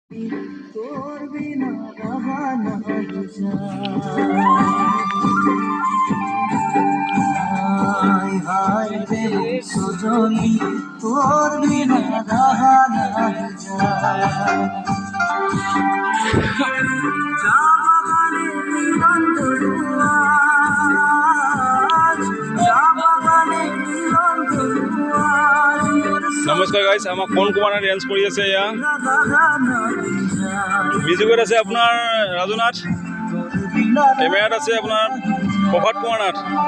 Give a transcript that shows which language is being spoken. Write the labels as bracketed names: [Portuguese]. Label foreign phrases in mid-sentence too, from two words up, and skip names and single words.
[Sadri] তোর বিনা রাহা নাই যায় হায় রে সজনী তোর বিনা রাহা নাই যায় চা বাগানে মিলন দুয়াজ চা বাগানে মিলন দুয়াজ [Assamese] নমস্কাৰ গাইজ, আমাক কণ কুমাৰে ডেন্স কৰি আছে। এয়া মিউজিকত আছে আপোনাৰ ৰাজু নাথ, কেমেৰাত আছে আপোনাৰ প্ৰভাত কুমাৰ নাথ।